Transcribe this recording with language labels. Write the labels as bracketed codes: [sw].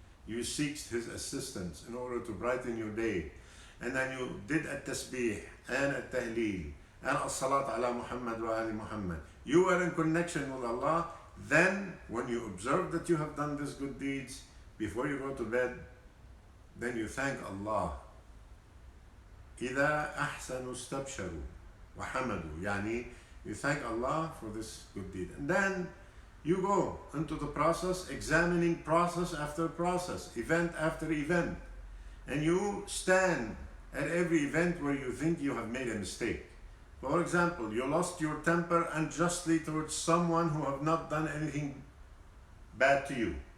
[en] You seek His assistance in order to brighten your day. And then you did at-tasbih and at-tahleel and as-salat ala Muhammad wa ali Muhammad. You are in connection with Allah. Then when you observe that you have done these good deeds, before you go to bed, then you thank Allah. [ar] إذا أحسنوا استبشروا وحمدوا. [en] يعني you thank Allah for this good deed. And then you go into the process, examining process after process, event after event. And you stand at every event where you think you have made a mistake. For example, you lost your temper unjustly towards someone who have not done anything bad to you.